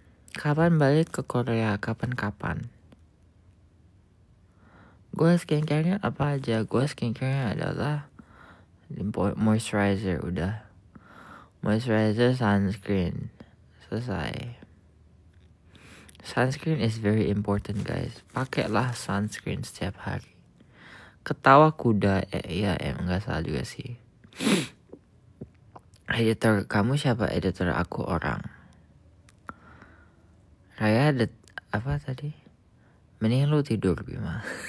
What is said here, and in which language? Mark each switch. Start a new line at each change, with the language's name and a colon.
Indonesian: Kapan balik ke Korea? Kapan-kapan? Gue skincare-nya apa aja? Gue skincare-nya adalah moisturizer, udah. Moisturizer, sunscreen. Selesai.
English: Sunscreen is very important, guys.
Indonesian: Pakailah sunscreen setiap hari. Ketawa kuda, ya enggak salah juga sih. Editor, kamu siapa? Editor aku orang. Raya ada apa tadi? Mending lu tidur, Bima.